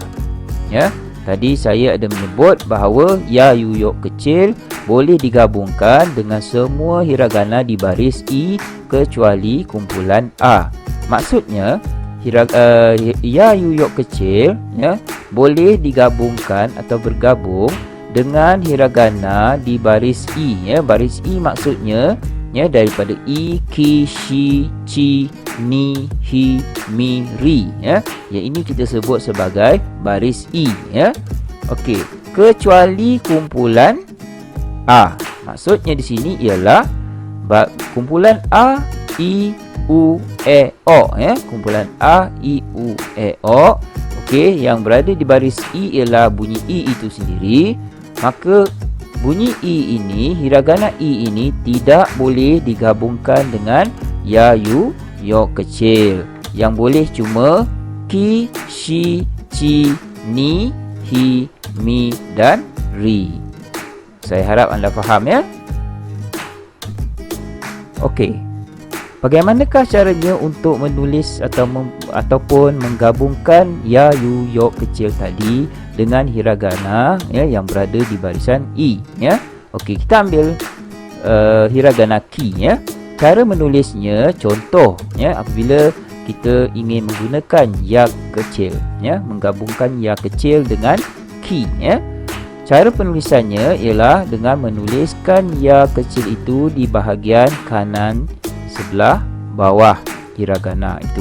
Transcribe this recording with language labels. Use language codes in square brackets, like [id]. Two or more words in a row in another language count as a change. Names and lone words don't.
[ms] Ya, tadi saya ada menyebut bahawa [ja] ya, yu, yo [ms] kecil boleh digabungkan dengan semua hiragana di baris I kecuali kumpulan A. Maksudnya [ja] ya, yu, yo [ms] kecil ya boleh digabungkan atau bergabung dengan hiragana di baris I ya. Baris I maksudnya ya daripada [ja] I, ki, shi, chi, ni, hi, mi, ri ya. [ms] Yang ini kita sebut sebagai baris I ya. Okey, kecuali kumpulan A. Maksudnya di sini ialah kumpulan [ja] A, I, U, E, O [ms] ya. Kumpulan [ja] A, I, U, E, O. [ms] Okey, yang berada di baris I ialah bunyi I itu sendiri. Maka bunyi I ini, hiragana I ini tidak boleh digabungkan dengan [ja] ya, yu, yo [ms] kecil. Yang boleh cuma [ja] ki, shi, chi, ni, hi, mi [ms] dan ri. Saya harap anda faham ya. Okey, bagaimanakah caranya untuk menulis ataupun menggabungkan [ja] ya, yu, yo [ms] kecil tadi dengan hiragana ya yang berada di barisan I ya. Okey, kita ambil hiragana ki ya. Cara menulisnya, contoh ya, apabila kita ingin menggunakan ya kecil ya, menggabungkan ya kecil dengan ki ya. Cara penulisannya ialah dengan menuliskan ya kecil itu di bahagian kanan sebelah bawah hiragana itu.